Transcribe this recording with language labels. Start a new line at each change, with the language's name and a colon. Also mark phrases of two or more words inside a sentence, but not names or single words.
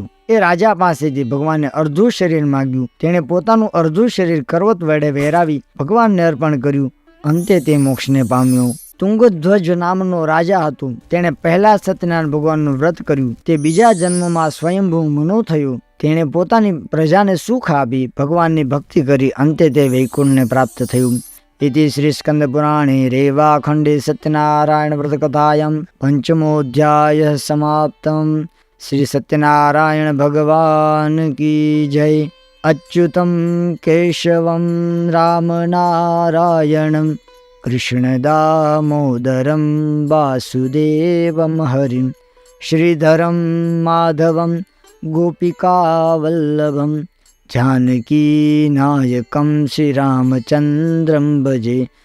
Gujarati: એ રાજા પાસેથી ભગવાનને અર્ધું શરીર માગ્યું. તેણે પોતાનું અર્ધું શરીર કરવત વડે વહેરાવી ભગવાનને અર્પણ કર્યું. અંતે તે મોક્ષને પામ્યો. તુંગધ્વજ નામનો રાજા હતો. તેણે પહેલા સત્યનારાયણ ભગવાનનું વ્રત કર્યું. તે બીજા જન્મમાં સ્વયંભૂ મનુ થયો. તેણે પોતાની પ્રજાને સુખ આપી ભગવાનની ભક્તિ કરી. અંતે તે વૈકુંઠને પ્રાપ્ત થયું.
Sanskrit: इति श्री स्कंद पुराणे रेवाखंडे सत्यनारायण व्रत कथायां पंचमोऽध्यायः समाप्तम्.
Hindi: श्री सत्यनारायण भगवान की जय.
Sanskrit: अच्युतं केशवं रामनारायणं कृष्ण दामोदरं वासुदेवं हरिं श्रीधरं माधवं गोपिकावल्लभं जानकी नायकं श्री रामचंद्रं भजे.